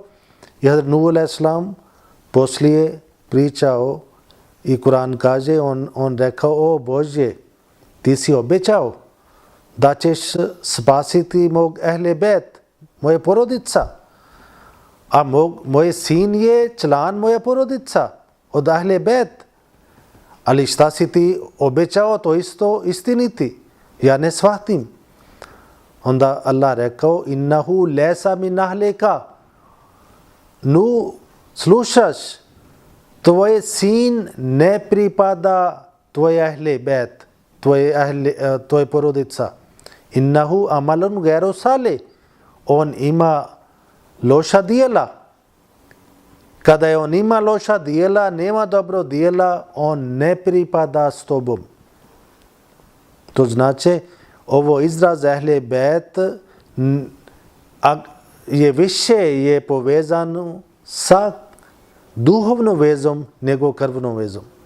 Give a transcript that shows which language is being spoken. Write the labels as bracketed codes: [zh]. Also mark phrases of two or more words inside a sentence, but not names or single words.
[bs] I Hazrat Nuh alaihissalam poslije pričao i Kur'an kaže, on rekao, o Bože, ti si obećao da ćeš spasiti mog ehle bet, moje porodica. A moj sin je član moje porodica od ehle bet. Ali šta si ti obećao, to isto istiniti. Ja ne shvatim. Onda Allah rekao, [ar] إنه ليس من أهلك. Nu, [bs] slušaš, tvoj sin ne pripada tvoj ahli bet, tvoj porodica. [ar] إنه عمل غير صالح. [bs] On ima loša dijela. Kada je on ima loša dijela, nema dobro dijela, on ne pripada s tobom. To znači, ovo izraz ahli bet je više povezano sa duhovnom vezom nego krvnom vezom.